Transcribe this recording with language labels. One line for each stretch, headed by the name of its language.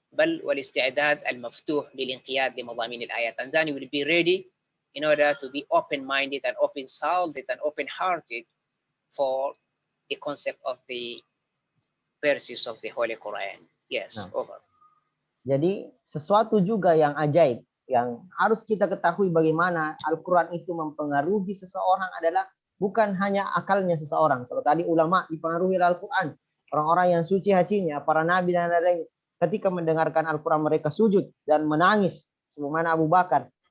Arabic: بل والاستعداد المفتوح للانقياد لمضامين الآيات.
English: And then you will be ready in order to be open-minded and open-souled and open-hearted for the concept of the verses of the Holy Quran. Yes, over.
Indonesian: Jadi sesuatu juga yang ajaib yang harus kita ketahui bagaimana Al-Quran itu mempengaruhi seseorang adalah bukan hanya akalnya seseorang. Kalau tadi ulama dipengaruhi oleh Al-Quran, orang-orang yang suci hatinya, para nabi dan lain-lain, ketika mendengarkan Al-Quran mereka sujud dan menangis, sebagaimana Abu Bakar.